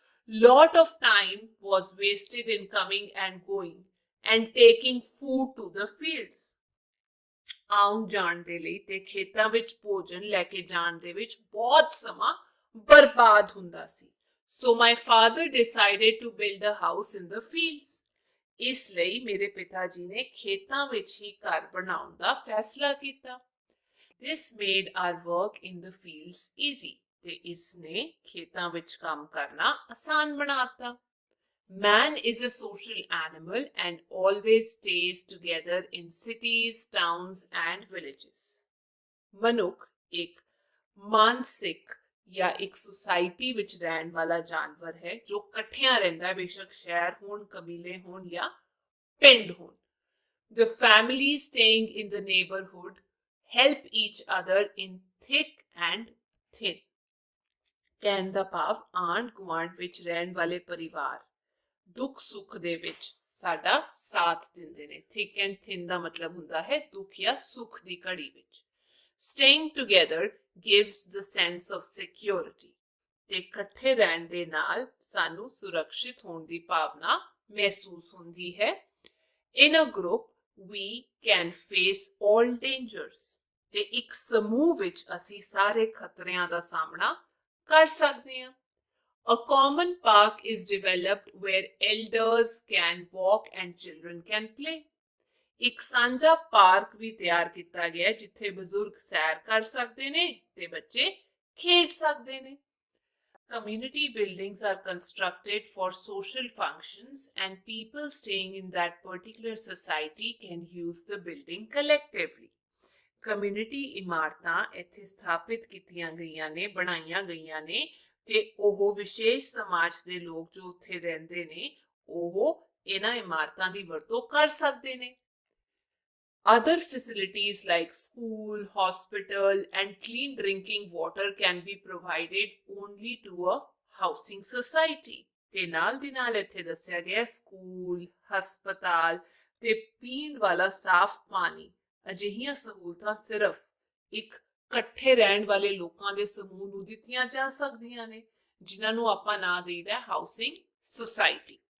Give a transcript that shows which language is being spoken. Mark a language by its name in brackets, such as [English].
[English] Lot of time was wasted in coming and going and taking food to the fields. [Punjabi] ਆਉਣ ਜਾਣ ਦੇ ਲਈ ਤੇ ਖੇਤਾਂ ਵਿੱਚ ਭੋਜਨ ਲੈ ਕੇ ਜਾਣ ਦੇ ਵਿੱਚ ਬਹੁਤ ਸਮਾਂ ਬਰਬਾਦ ਹੁੰਦਾ ਸੀ। [English] So my father decided to build a house in the fields. [Punjabi] ਇਸ ਲਈ ਮੇਰੇ ਪਿਤਾ ਜੀ ਨੇ ਖੇਤਾਂ ਵਿੱਚ ਹੀ ਘਰ ਬਣਾਉਣ ਦਾ ਫੈਸਲਾ ਕੀਤਾ। [English] This made our work in the fields easy. [Punjabi] ਤੇ ਇਸ ਨੇ ਖੇਤਾਂ ਵਿੱਚ ਕੰਮ ਕਰਨਾ ਆਸਾਨ ਬਣਾਤਾ। [English] Man is a social animal and always stays together in cities, towns and villages. [Punjabi] ਮਨੁੱਖ ਇੱਕ ਮਾਨਸਿਕ ਜਾਂ ਇੱਕ ਸੁਸਾਇਟੀ ਵਿੱਚ ਰਹਿਣ ਵਾਲਾ ਜਾਨਵਰ ਹੈ ਜੋ ਇਕੱਠਿਆਂ ਰਹਿੰਦਾ, ਬੇਸ਼ੱਕ ਸ਼ਹਿਰ ਹੋਣ, ਕਬੀਲੇ ਹੋਣ ਜਾਂ ਪਿੰਡ ਹੋਣ। [English] The families staying in the neighborhood help each other in thick and thin. [Punjabi] ਕਹਿਣ ਦਾ ਭਾਵ ਆਂਢ ਗੁਆਂਢ ਵਿੱਚ ਰਹਿਣ ਵਾਲੇ ਪਰਿਵਾਰ ਦੁੱਖ ਸੁੱਖ ਦੇ ਵਿੱਚ ਸਾਡਾ ਸਾਥ ਦਿੰਦੇ ਨੇ। [English] thick and thin [Punjabi] ਦਾ ਮਤਲਬ ਹੁੰਦਾ ਹੈ ਦੁੱਖ ਜਾਂ ਸੁੱਖ ਦੀ ਘੜੀ ਵਿੱਚ। [English] Staying together gives the sense of security. [Punjabi] ਤੇ ਇਕੱਠੇ ਰਹਿਣ ਦੇ ਨਾਲ ਸਾਨੂੰ ਸੁਰੱਖਿਅਤ ਹੋਣ ਦੀ ਭਾਵਨਾ ਮਹਿਸੂਸ ਹੁੰਦੀ ਹੈ। [English] In a group we can face all dangers. [Punjabi] ਤੇ ਇੱਕ ਸਮੂਹ ਵਿੱਚ ਅਸੀਂ ਸਾਰੇ ਖਤਰਿਆਂ ਦਾ ਸਾਹਮਣਾ ਕਰ ਸਕਦੇ ਹਾਂ। [English] A common park is developed where elders can walk and children can play. [Punjabi] ਇੱਕ ਸਾਂਝਾ ਪਾਰਕ ਵੀ ਤਿਆਰ ਕੀਤਾ ਗਿਆ ਜਿੱਥੇ ਬਜ਼ੁਰਗ ਸੈਰ ਕਰ ਸਕਦੇ ਨੇ ਤੇ ਬੱਚੇ ਖੇਡ ਸਕਦੇ ਨੇ। [English] Community buildings are constructed for social functions and people staying in that particular society can use the building collectively. [Punjabi] Community ਇਮਾਰਤਾਂ ਇੱਥੇ ਸਥਾਪਿਤ ਕੀਤੀਆਂ ਗਈਆਂ ਨੇ, ਬਣਾਈਆਂ ਗਈਆਂ ਨੇ ਤੇ ਉਹ ਵਿਸ਼ੇਸ਼ ਸਮਾਜ ਦੇ ਲੋਕ ਜੋ ਉੱਥੇ ਰਹਿੰਦੇ ਨੇ ਉਹ ਇਹਨਾਂ ਇਮਾਰਤਾਂ ਦੀ ਵਰਤੋਂ ਕਰ ਸਕਦੇ ਨੇ। [English] Other facilities like school, hospital and clean drinking water can be provided only to a housing society. [Punjabi] ਤੇ ਨਾਲ ਦੀ ਨਾਲ ਇੱਥੇ ਦੱਸਿਆ ਗਿਆ ਸਕੂਲ, ਹਸਪਤਾਲ ਤੇ ਪੀਣ ਵਾਲਾ ਸਾਫ਼ ਪਾਣੀ ਅਜਿਹੀਆਂ ਸਹੂਲਤਾਂ ਸਿਰਫ ਇੱਕ ਇਕੱਠੇ ਰਹਿਣ ਵਾਲੇ ਲੋਕਾਂ ਦੇ ਸਮੂਹ ਨੂੰ ਦਿੱਤੀਆਂ ਜਾ ਸਕਦੀਆਂ ਨੇ ਜਿਨ੍ਹਾਂ ਨੂੰ ਆਪਾਂ ਨਾਂ ਦੇਈਦਾ ਹਾਊਸਿੰਗ ਸੁਸਾਇਟੀ।